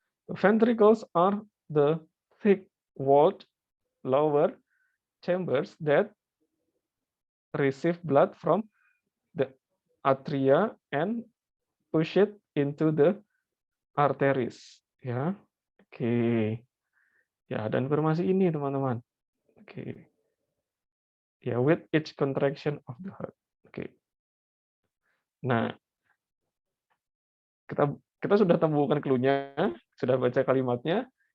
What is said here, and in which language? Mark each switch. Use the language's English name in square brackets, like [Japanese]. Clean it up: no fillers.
[English] The ventricles are the thick-walled lower chambers that receive blood from the atria and push it into the arteries. Ya. Oke. [Indonesian] Ya, dan informasi ini teman-teman. Oke. [English] Ya, with each contraction of the heart. Oke. [Indonesian] Nah, kita sudah temukan clue-nya, sudah baca kalimatnya.